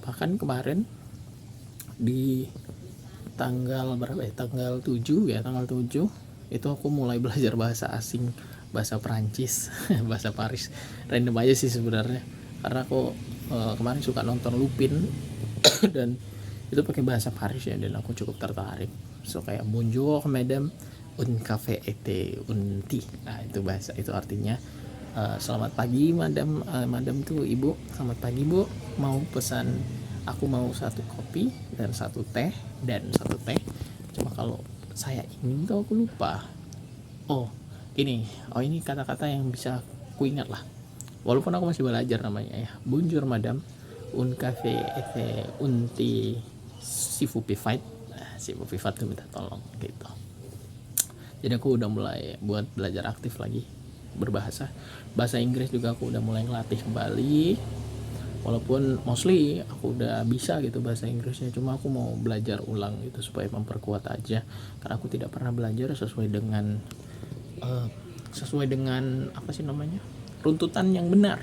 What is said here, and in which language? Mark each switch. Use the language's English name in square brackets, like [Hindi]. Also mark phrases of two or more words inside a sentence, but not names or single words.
[Indonesian] Bahkan kemarin di tanggal 7 itu aku mulai belajar bahasa asing, bahasa Perancis, bahasa Paris. Random aja sih sebenarnya, karena aku kemarin suka nonton Lupin dan itu pakai bahasa Paris ya, dan aku cukup tertarik. [French] So kayak bonjour madame, un café été un thé. [Indonesian] Nah itu bahasa, itu artinya selamat pagi madam. Madam tuh ibu, selamat pagi bu, aku mau 1 kopi dan 1 teh. Cuma kalau saya ingin tuh aku lupa. Ini kata-kata yang bisa ku ingat lah, walaupun aku masih belajar namanya ya. [French] Bonjour madame, un café et un thé s'il vous plaît. Si vous plaît [Indonesian] tuh minta tolong gitu. Jadi aku udah mulai buat belajar aktif lagi berbahasa. Bahasa Inggris juga aku udah mulai ngelatih kembali, walaupun mostly aku udah bisa gitu bahasa Inggrisnya, cuma aku mau belajar ulang gitu supaya memperkuat aja, karena aku tidak pernah belajar sesuai dengan apa sih namanya, runtutan yang benar.